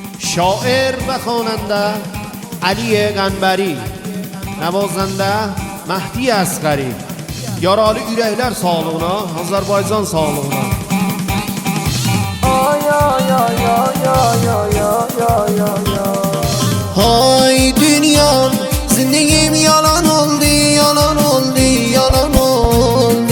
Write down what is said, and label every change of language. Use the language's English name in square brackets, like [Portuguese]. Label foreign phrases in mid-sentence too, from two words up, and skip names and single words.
[Persian] شاعر و خواننده علی قنبری، نوازنده مهدی اصغری. [Azerbaijani] Yaralı ürəklər sağlığına, Azərbaycan sağlığına. Hay dünya, zindagim yalan oldu, yalan oldu, yalan oldu.